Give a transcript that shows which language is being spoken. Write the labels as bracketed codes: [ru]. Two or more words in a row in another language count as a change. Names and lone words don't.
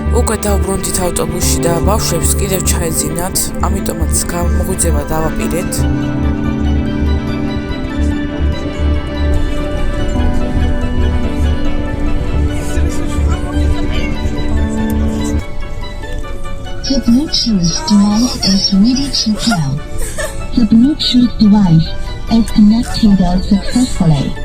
[ka] უკვე დავბრუნდით ავტობუსში და ბავშვებს კიდევ ჩაეძინათ, ამიტომაც მოგვიძება დავაპირეთ. [en] The Bluetooth device is ready to pair. The Bluetooth device is connected successfully.